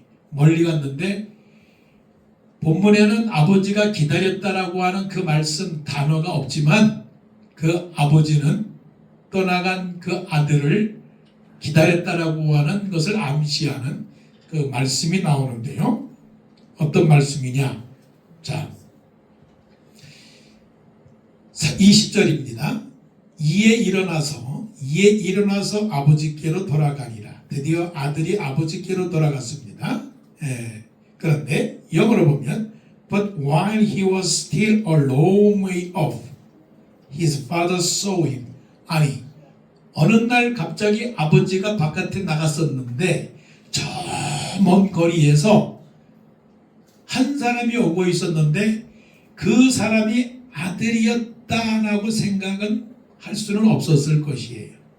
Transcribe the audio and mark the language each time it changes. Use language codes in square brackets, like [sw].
[ko] 멀리 갔는데 본문에는 아버지가 기다렸다라고 하는 그 말씀 단어가 없지만 그 아버지는 떠나간 그 아들을 기다렸다라고 하는 것을 암시하는 그 말씀이 나오는데요. 어떤 말씀이냐? 자, 20절입니다. 이에 일어나서 아버지께로 돌아가니라. 드디어 아들이 아버지께로 돌아갔습니다. 그런데 영어로 보면 [en] But while he was still a long way off, his father saw him. [ko] 아니, 어느 날 갑자기 아버지가 바깥에 나갔었는데 저 먼 거리에서 한 사람이 오고 있었는데 그 사람이 아들이었다라고 생각은 할 수는 없었을 것이에요.